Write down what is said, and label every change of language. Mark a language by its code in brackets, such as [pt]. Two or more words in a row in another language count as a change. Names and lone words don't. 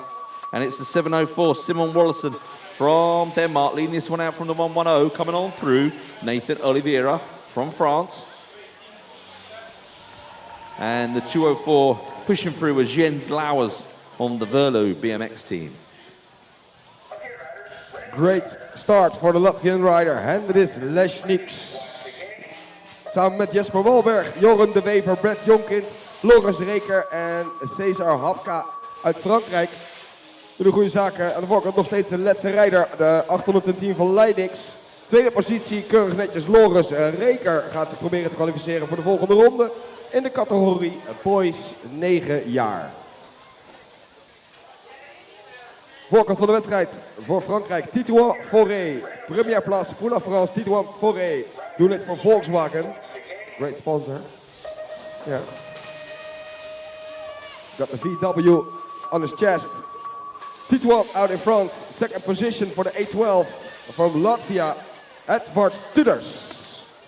[en] And it's the 704, Simon Wallison from Denmark, leading this one out from the 110, coming on through. Nathan Oliveira from France. And the 204 pushing through was Jens Lauwers on the Verlo BMX team. Great start for the Latvian rider, Hendris Lesniks. [nl] Samen met Jesper Walberg, Joren de Wever, Brett Jonkind, Loris Reker en Cesar Hapka uit Frankrijk. Doen de goede zaken. Aan de voorkant nog steeds de laatste rijder, de 810 van Leidix. Tweede positie, keurig netjes Loris Reker gaat zich proberen te kwalificeren voor de volgende ronde. In de categorie Boys 9 jaar. Voorkant van de wedstrijd voor Frankrijk, Titouan Fauré. [fr] Première place pour la France, Titouan Fauré. [en] Doing it for Volkswagen. Great sponsor. Yeah. Got the VW on his chest. Titouan out in front. Second position for the 812 from Latvia, Edvard Studers.